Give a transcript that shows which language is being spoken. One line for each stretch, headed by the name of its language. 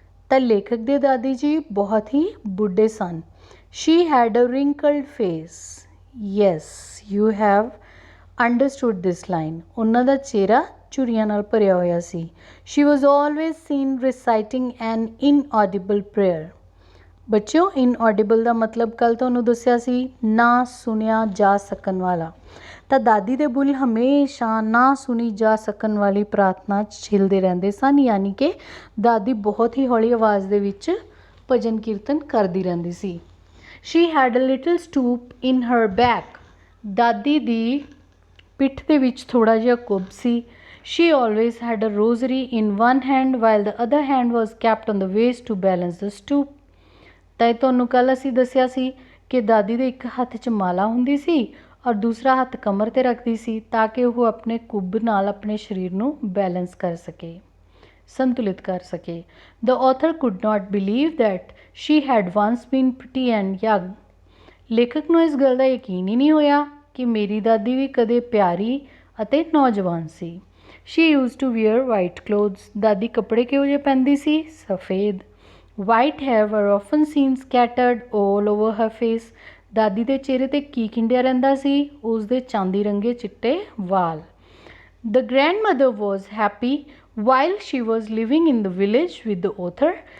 Punjabi: ਤਾਂ ਲੇਖਕ ਦੇ ਦਾਦੀ ਜੀ ਬਹੁਤ ਹੀ ਬੁੱਢੇ ਸਨ।
English: She had a wrinkled face. Yes, you have understood this line.
Punjabi: ਉਹਨਾਂ ਦਾ ਚਿਹਰਾ ਝੁਰੀਆਂ ਨਾਲ ਭਰਿਆ ਹੋਇਆ ਸੀ।
English: She was always seen reciting an inaudible prayer.
Punjabi: ਬੱਚਿਓ, inaudible ਦਾ ਮਤਲਬ ਕੱਲ੍ਹ ਤੁਹਾਨੂੰ ਦੱਸਿਆ ਸੀ, ਨਾ ਸੁਣਿਆ ਜਾ ਸਕਣ ਵਾਲਾ। ਤਾਂ ਦਾਦੀ ਦੇ ਬੁੱਲ੍ਹ ਹਮੇਸ਼ਾ ਨਾ ਸੁਣੀ ਜਾ ਸਕਣ ਵਾਲੀ ਪ੍ਰਾਰਥਨਾ 'ਚ ਛਿਲਦੇ ਰਹਿੰਦੇ ਸਨ, ਯਾਨੀ ਕਿ ਦਾਦੀ ਬਹੁਤ ਹੀ ਹੌਲੀ ਆਵਾਜ਼ ਦੇ ਵਿੱਚ ਭਜਨ ਕੀਰਤਨ ਕਰਦੀ ਰਹਿੰਦੀ ਸੀ।
English: She had a little stoop in her back.
Punjabi: ਦਾਦੀ ਦੀ ਪਿੱਠ ਦੇ ਵਿੱਚ ਥੋੜ੍ਹਾ ਜਿਹਾ ਕੁੱਬ ਸੀ।
English: She always had a rosary in one hand while the other hand was kept on the waist to balance the stoop.
Punjabi: ਤਾਂ ਇਹ ਤੁਹਾਨੂੰ ਕੱਲ੍ਹ ਅਸੀਂ ਦੱਸਿਆ ਸੀ ਕਿ ਦਾਦੀ ਦੇ ਇੱਕ ਹੱਥ 'ਚ ਮਾਲਾ ਹੁੰਦੀ ਸੀ ਔਰ ਦੂਸਰਾ ਹੱਥ ਕਮਰ 'ਤੇ ਰੱਖਦੀ ਸੀ ਤਾਂ ਕਿ ਉਹ ਆਪਣੇ ਕੁੱਬ ਨਾਲ ਆਪਣੇ ਸਰੀਰ ਨੂੰ ਬੈਲੈਂਸ ਕਰ ਸਕੇ, ਸੰਤੁਲਿਤ ਕਰ ਸਕੇ।
English: The author could not believe that she had once been pretty and young.
Punjabi: ਲੇਖਕ ਨੂੰ ਇਸ ਗੱਲ ਦਾ ਯਕੀਨ ਹੀ ਨਹੀਂ ਹੋਇਆ ਕਿ ਮੇਰੀ ਦਾਦੀ ਵੀ ਕਦੇ ਪਿਆਰੀ ਅਤੇ ਨੌਜਵਾਨ ਸੀ।
English: She used to wear white clothes.
Punjabi: ਦਾਦੀ ਕੱਪੜੇ ਕਿਹੋ ਜਿਹੇ ਪਹਿਨਦੀ ਸੀ? ਸਫੇਦ।
English: White hair were often seen scattered all over her face.
Punjabi: ਦਾਦੀ ਦੇ ਚਿਹਰੇ 'ਤੇ ਕੀ ਖਿੰਡਿਆ ਰਹਿੰਦਾ ਸੀ? ਉਸ ਦੇ ਚਾਂਦੀ ਰੰਗੇ ਚਿੱਟੇ ਵਾਲ।
English: The grandmother was happy while she was living in the village with the author.